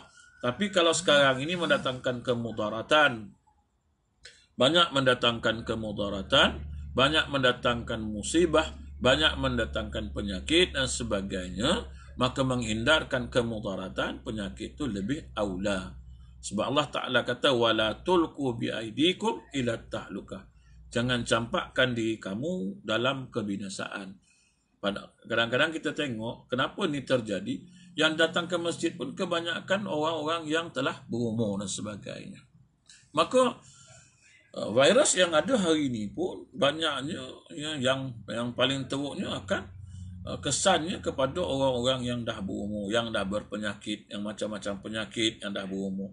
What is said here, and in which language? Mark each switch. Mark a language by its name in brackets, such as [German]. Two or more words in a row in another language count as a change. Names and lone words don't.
[Malay] Tapi kalau sekarang ini mendatangkan kemudaratan, banyak mendatangkan kemudaratan, banyak mendatangkan musibah, banyak mendatangkan penyakit dan sebagainya, maka menghindarkan kemudaratan penyakit itu lebih aula. Sebab Allah Ta'ala kata, [Arabic] wala tulqu biaidikum ila tahlukah. [Malay] Jangan campakkan diri kamu dalam kebinasaan. Kadang-kadang kita tengok kenapa ini terjadi. Yang datang ke masjid pun kebanyakan orang-orang yang telah berumur dan sebagainya. Maka virus yang ada hari ini pun banyaknya yang paling teruknya akan kesannya kepada orang-orang yang dah berumur, yang dah berpenyakit, yang macam-macam penyakit, yang dah berumur.